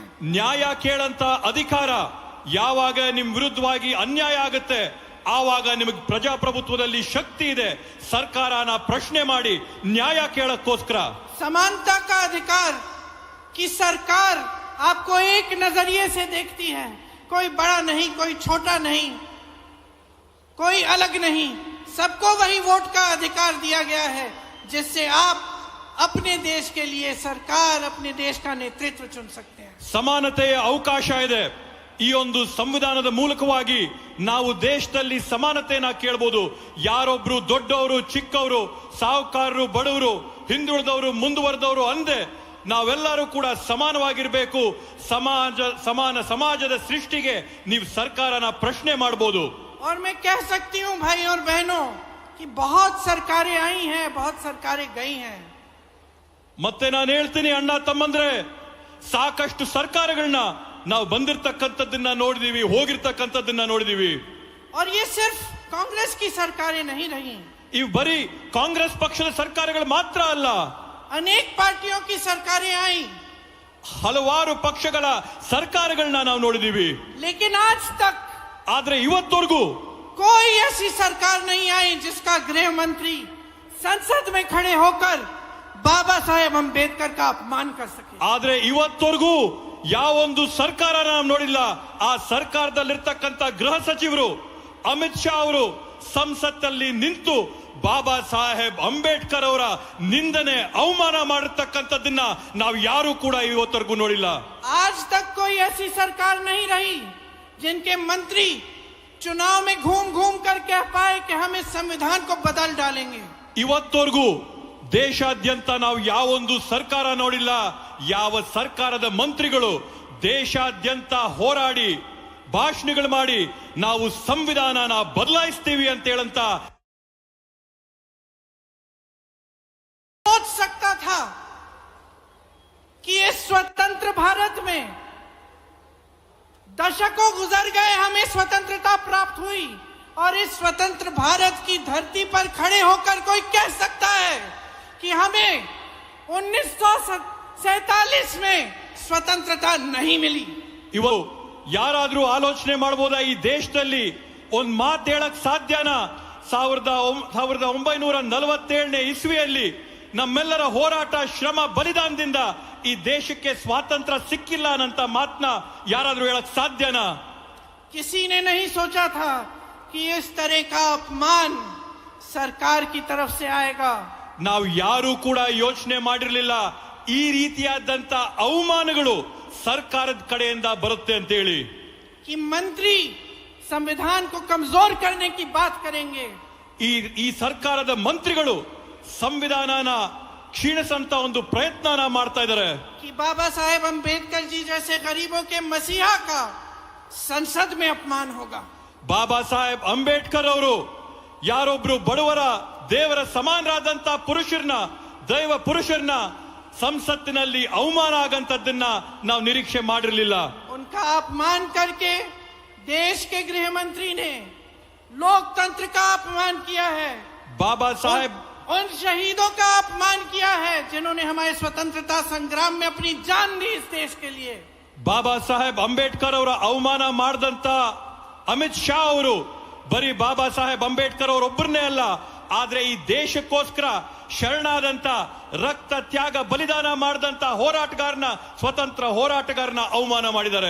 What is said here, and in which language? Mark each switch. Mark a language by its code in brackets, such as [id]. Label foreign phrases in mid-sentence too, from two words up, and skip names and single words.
[kn] ನ್ಯಾಯ ಕೇಳಂತ ಅಧಿಕಾರ, ಯಾವಾಗ ನಿಮ್ ವಿರುದ್ಧವಾಗಿ ಅನ್ಯಾಯ ಆಗುತ್ತೆ ಆವಾಗ ನಿಮಗೆ ಪ್ರಜಾಪ್ರಭುತ್ವದಲ್ಲಿ ಶಕ್ತಿ ಇದೆ, ಸರ್ಕಾರನ ಪ್ರಶ್ನೆ ಮಾಡಿ ನ್ಯಾಯ ಕೇಳಕ್ಕೋಸ್ಕರ. [hi] समानता का अधिकार, कि सरकार आपको एक नजरिए से देखती है, कोई बड़ा नहीं, कोई छोटा नहीं, कोई अलग नहीं, सबको वही वोट का अधिकार दिया गया है, जिससे आप अपने देश के लिए सरकार, अपने देश का नेतृत्व चुन सकते हैं। [kn] ಸಮಾನತೆಯ ಅವಕಾಶ ಇದೆ. ಈ ಒಂದು ಸಂವಿಧಾನದ ಮೂಲಕವಾಗಿ ನಾವು ದೇಶದಲ್ಲಿ ಸಮಾನತೆಯನ್ನ ಕೇಳಬಹುದು. ಯಾರೊಬ್ರು ದೊಡ್ಡವರು, ಚಿಕ್ಕವರು, ಸಾಹುಕಾರರು, ಬಡವರು, ಹಿಂದುಳಿದವರು, ಮುಂದುವರೆದವರು ಅಂದೆ ನಾವೆಲ್ಲರೂ ಕೂಡ ಸಮಾನವಾಗಿರಬೇಕು. ಸಮಾನ ಸಮಾಜದ ಸೃಷ್ಟಿಗೆ ನೀವು ಸರ್ಕಾರನ ಪ್ರಶ್ನೆ ಮಾಡಬಹುದು. [hi] और मैं कह सकती हूँ भाई और बहनों कि बहुत सरकारें आई हैं, बहुत सरकारें गई हैं। [kn] ಮತ್ತೆ ನಾನು ಹೇಳ್ತೀನಿ ಅಣ್ಣ ತಮ್ಮಂದ್ರೆ, ಸಾಕಷ್ಟು ಸರ್ಕಾರಗಳನ್ನ ನಾವು ಬಂದಿರತಕ್ಕಂಥದ್ದನ್ನ ನೋಡಿದೀವಿ, ಹೋಗಿರ್ತಕ್ಕಂಥದ್ದನ್ನ ನೋಡಿದೀವಿ. [hi] और ये सिर्फ कांग्रेस की सरकारें नहीं रही, [kn] ಇವು ಬರೀ ಕಾಂಗ್ರೆಸ್ ಪಕ್ಷದ ಸರ್ಕಾರಗಳು ಮಾತ್ರ ಅಲ್ಲ, [hi] अनेक पार्टियों की सरकारें आई, [kn] ಹಲವಾರು ಪಕ್ಷಗಳ ಸರ್ಕಾರಗಳನ್ನ ನಾವು ನೋಡಿದೀವಿ. [hi] लेकिन आज तक [kn] ಆದ್ರೆ ಇವತ್ತವರೆಗೂ [hi] कोई ऐसी सरकार नहीं आई जिसका गृह मंत्री संसद में खड़े होकर बाबा साहेब अंबेडकर का अपमान कर सके। [kn] ಆದ್ರೆ ಇವತ್ತವರೆಗೂ ಯಾವೊಂದು ಸರ್ಕಾರ ನಾವು ನೋಡಿಲ್ಲ. ಆ ಸರ್ಕಾರದಲ್ಲಿರ್ತಕ್ಕಂಥ ಗೃಹ ಸಚಿವರು ಅಮಿತ್ ಶಾ ಅವರು ಸಂಸತ್ತಲ್ಲಿ ನಿಂತು ಬಾಬಾ ಸಾಹೇಬ್ ಅಂಬೇಡ್ಕರ್ ಅವರ ನಿಂದನೆ ಅವಮಾನ ಮಾಡಿರ್ತಕ್ಕಂಥದ್ದನ್ನ ನಾವು ಯಾರು ಕೂಡ ಇವತ್ತರೆಗೂ ನೋಡಿಲ್ಲ. [hi] आज तक कोई ऐसी सरकार नहीं रही जिनके मंत्री चुनाव में घूम घूम कर कह पाए कि हम इस संविधान को बदल डालेंगे. [kn] ಇವತ್ತವರೆಗೂ ದೇಶಾದ್ಯಂತ ನಾವು ಯಾವೊಂದು ಸರ್ಕಾರ ನೋಡಿಲ್ಲ, ಯಾವ ಸರ್ಕಾರದ ಮಂತ್ರಿಗಳು ದೇಶಾದ್ಯಂತ ಹೋರಾಡಿ ಭಾಷಣಗಳು ಮಾಡಿ ನಾವು ಸಂವಿಧಾನನ ಬದಲಾಯಿಸ್ತೀವಿ ಅಂತ ಹೇಳಂತ [hi] सोच सकता था कि इस स्वतंत्र भारत में दशकों गुजर गए, हमें स्वतंत्रता प्राप्त हुई और इस स्वतंत्र भारत की धरती पर खड़े होकर कोई कह सकता है कि हमें 1947 में स्वतंत्रता नहीं मिली. [kn] ಇವು ಯಾರಾದ್ರೂ ಆಲೋಚನೆ ಮಾಡಬಹುದಾ ಈ ದೇಶದಲ್ಲಿ ಒಂದ್ ಮಾತು ಹೇಳಕ್ ಸಾಧ್ಯನಾ? 1947ನೇ ಇಸ್ವಿಯಲ್ಲಿ ನಮ್ಮೆಲ್ಲರ ಹೋರಾಟ ಶ್ರಮ ಬಲಿದಾನದಿಂದ ಈ ದೇಶಕ್ಕೆ ಸ್ವಾತಂತ್ರ್ಯ ಸಿಕ್ಕಿಲ್ಲ ಅನ್ನಂತ ಮಾತನ್ನ ಯಾರಾದ್ರೂ ಹೇಳಕ್ ಸಾಧ್ಯನಾ? [hi] किसी ने नहीं सोचा था कि इस तरह का अपमान सरकार की तरफ से आएगा. [kn] ನಾವು ಯಾರು ಕೂಡ ಯೋಚನೆ ಮಾಡಿರಲಿಲ್ಲ ಈ ರೀತಿಯಾದಂತ ಅವಮಾನಗಳು ಸರ್ಕಾರದ ಕಡೆಯಿಂದ ಬರುತ್ತೆ ಅಂತ ಹೇಳಿ. [hi] कि मंत्री संविधान को कमजोर करने की बात करेंगे. [kn] ಈ ಸರ್ಕಾರದ ಮಂತ್ರಿಗಳು ಸಂವಿಧಾನನ ಕ್ಷೀಣಿಸಂತ ಒಂದು ಪ್ರಯತ್ನನ ಮಾಡ್ತಾ ಇದ್ದಾರೆ. [hi] कि बाबा साहेब अंबेडकर जी जैसे गरीबों के मसीहा का संसद में अपमान होगा. [kn] ಬಾಬಾ ಸಾಹೇಬ್ ಅಂಬೇಡ್ಕರ್ ಅವರು ಯಾರೊಬ್ರು ಬಡವರ ದೇವರ ಸಮಾನರಾದಂತ ಪುರುಷರನ್ನ ದೈವ ಪುರುಷರನ್ನ ಸಂಸತ್ತಿನಲ್ಲಿ ಅವಮಾನ ಆಗಂತದ್ದನ್ನ ನಾವು ನಿರೀಕ್ಷೆ ಮಾಡಿರಲಿಲ್ಲ. [hi] उनका अपमान करके देश के गृह मंत्री ने लोकतंत्र का अपमान किया है. बाबा साहेब उन शहीदों का अपमान किया है जिन्होंने हमारे स्वतंत्रता संग्राम में अपनी जान दी इस देश के लिए. [kn] ಬಾಬಾ ಸಾಹೇಬ್ ಅಂಬೇಡ್ಕರ್ ಅವರ ಅವಮಾನ ಮಾಡಿದಂತ ಅಮಿತ್ ಶಾ ಅವರು ಬರೀ ಬಾಬಾ ಸಾಹೇಬ್ ಅಂಬೇಡ್ಕರ್ ಅವರೊಬ್ಬರನ್ನೇ ಅಲ್ಲ, ಆದ್ರೆ ಈ ದೇಶಕ್ಕೋಸ್ಕರ ಶರಣಾದಂತ ರಕ್ತ ತ್ಯಾಗ ಬಲಿದಾನ ಮಾಡಿದಂತ ಹೋರಾಟಗಾರನ ಸ್ವತಂತ್ರ ಹೋರಾಟಗಾರನ ಅವಮಾನ ಮಾಡಿದ್ದಾರೆ.